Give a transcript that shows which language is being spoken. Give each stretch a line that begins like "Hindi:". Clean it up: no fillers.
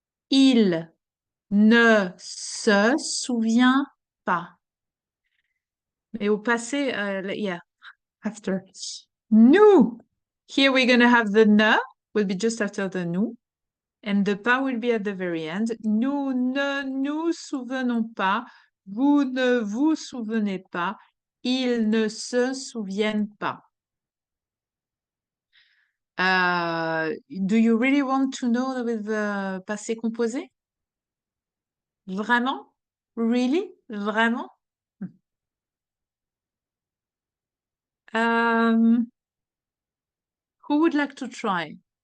French: Il ne se souvient pas. Mais au passé,
English: yeah, after.
French: Nous.
English: Here we're going to have the ne, will be just after the nous. And the pas will be at the very end.
French: Nous ne nous souvenons pas. Vous ne vous souvenez pas. Ils ne se souviennent pas.
English: Do you really want to know with the passé composé?
French: Vraiment?
English: Really?
French: Vraiment?
English: Who would like to try?